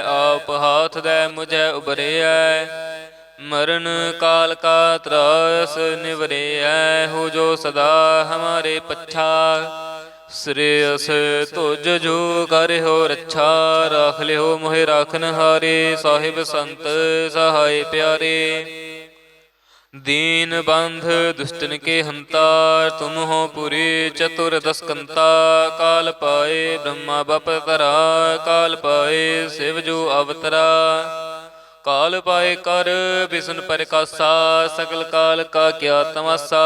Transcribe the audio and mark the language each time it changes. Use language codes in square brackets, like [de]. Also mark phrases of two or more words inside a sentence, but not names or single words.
[pa] ਆਪ ਹਾਥ ਦੈ ਮੁਝੈ ਉਬਰਿਐ, ਮਰਨ ਕਾਲ ਕਾ ਤਰਾਸ ਨਿਵਰਿਐ। ਹੋ ਜੋ ਸਦਾ ਹਮਾਰੇ ਪੱਛਾ, ਸ੍ਰੇਯਸ ਤੁਜ ਜੋ ਕਰਿਓ ਰੱਛਾ। ਰਾਖ ਲਿਓ ਮੋਹਿ ਰਾਖਨ ਹਾਰੇ, ਸਾਹਿਬ ਸੰਤ ਸਹਾਇ ਪਿਆਰੇ। ਦੀਨ ਬੰਧ ਦੁਸ਼ਟਨ ਕੇ ਹੰਤਾ, ਤੁਮ ਹੋ ਪੁਰੀ ਚਤੁਰਦਸ਼ ਕੰਤਾ। ਕਾਲ ਪਾਏ ਬ੍ਰਹਮਾ ਬਪ ਤਰਾ, ਕਾਲ ਪਾਏ ਸ਼ਿਵ ਜੋ ਅਵਤਰਾ। ਕਾਲ ਪਾਏ ਕਰ ਵਿਸ਼ਨੁ ਪ੍ਰਕਾਸ਼ਾ, ਸਕਲ ਕਾਲ ਕਾ ਕ੍ਯਾ ਤਮਾਸ਼ਾ।